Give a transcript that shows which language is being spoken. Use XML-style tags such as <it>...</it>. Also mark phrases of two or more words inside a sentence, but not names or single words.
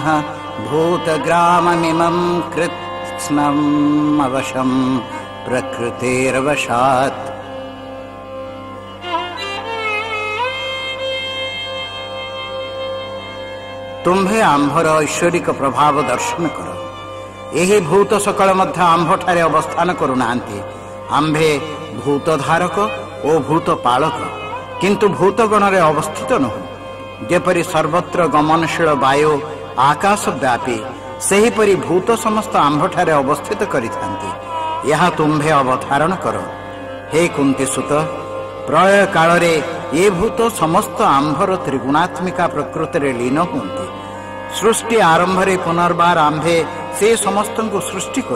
<sa>भूतग्राममिमं कृत्स्नम् अवशं प्रकृतेर्वशात्।</sa> <or>ତୁମ୍ଭେ ଆମ୍ଭର ଐଶ୍ୱରିକ ପ୍ରଭାବ ଦର୍ଶନ କର। ଏହି ଭୂତ ସକଳ ମଧ୍ୟ ଆମ୍ଭ ଠାରେ ଅବସ୍ଥାନ କରୁଥାନ୍ତି। ଆମ୍ଭେ ଭୂତ ଧାରକ ଓ ଭୂତ ପାଳକ, କିନ୍ତୁ ଭୂତଗଣ ରେ ଅବସ୍ଥିତ ନୁହଁ। ଯେପରି ସର୍ବତ୍ର ଗମନଶୀଳ ବାୟୁ ଆକାଶ ବ୍ୟାପୀ, ସେହିପରି ଭୂତ ସମସ୍ତ ଆମ୍ଭ ଠାରେ ଅବସ୍ଥିତ କରିଥାନ୍ତି। ଏହା ତୁମ୍ଭେ ଅବଧାରଣ କର। ହେ କୁନ୍ତୀ ସୁତ, ପ୍ରଳୟ କାଳ ରେ ଏ ଭୂତ ସମସ୍ତ ଆମ୍ଭର ତ୍ରିଗୁଣାତ୍ମିକା ପ୍ରକୃତି ରେ ଲୀନ ହୁଅନ୍ତି। ସୃଷ୍ଟି ଆରମ୍ଭ ରେ ପୁନର୍ବାର ଆମ୍ଭେ ସେ ସମସ୍ତ କୁ ସୃଷ୍ଟି କରୁ।</or>